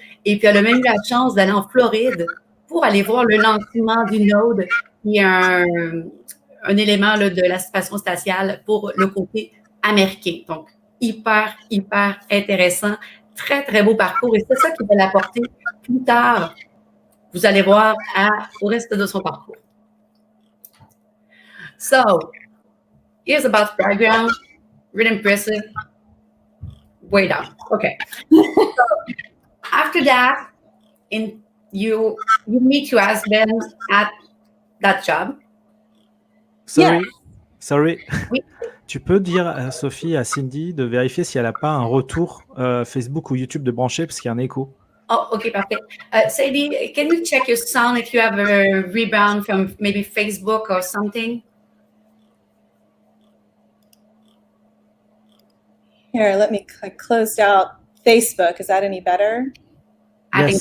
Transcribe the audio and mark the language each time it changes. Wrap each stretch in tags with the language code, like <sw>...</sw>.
<fr>Et puis, elle a même eu la chance d'aller en Floride pour aller voir le lancement du node, qui est un élément là, de la station spatiale pour le côté américain. Donc, hyper intéressant. Très, très beau parcours. Et c'est ça qui va l'apporter plus tard. Vous allez voir au reste de son parcours.</fr> <en>So, here's about background. Really impressive. Way down. Okay. So, after that, you meet your husband at that job. Sorry.</en> <fr>Oui. Tu peux dire à Sophie, à Cindy, de vérifier si elle n'a pas un retour Facebook ou YouTube de brancher parce qu'il y a un écho.</fr> <en>Oh, okay, perfect. Sadie, can you check your sound if you have a rebound from maybe Facebook or something? Here, let me closed out Facebook. Is that any better? I Yes.</en>